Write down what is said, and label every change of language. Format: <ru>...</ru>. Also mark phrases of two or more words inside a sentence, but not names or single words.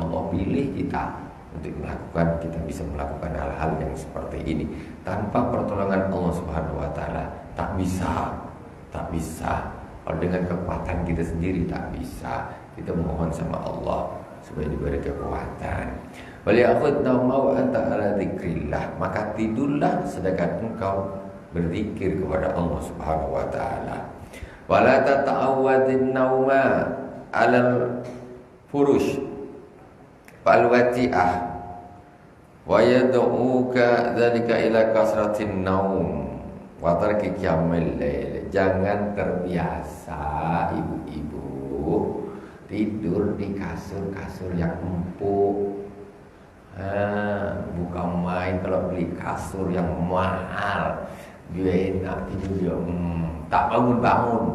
<id>Allah pilih kita untuk melakukan, kita bisa melakukan hal-hal yang seperti ini. Tanpa pertolongan</id> <ar>الله سبحانه وتعالى</ar> <id>tak bisa, tak bisa. Kalau dengan kekuatan kita sendiri tak bisa. Kita mohon sama Allah supaya diberi kekuatan.</id> <ar>وليأخذ النوم أنت على ذكر الله,</ar> <id>maka tidurlah sedangkan engkau berzikir kepada</id> <ar>الله سبحانه وتعالى. ولا تتعود النوم على الفرش الوطيئة ويدعوك ذلك إلى كثرة النوم وترك قيام الليل.</ar> <id>Jangan terbiasa ibu-ibu tidur di kasur-kasur yang empuk. Bukan main kalau beli kasur yang mahal, dia enak tidur dia tak bangun-bangun.</id>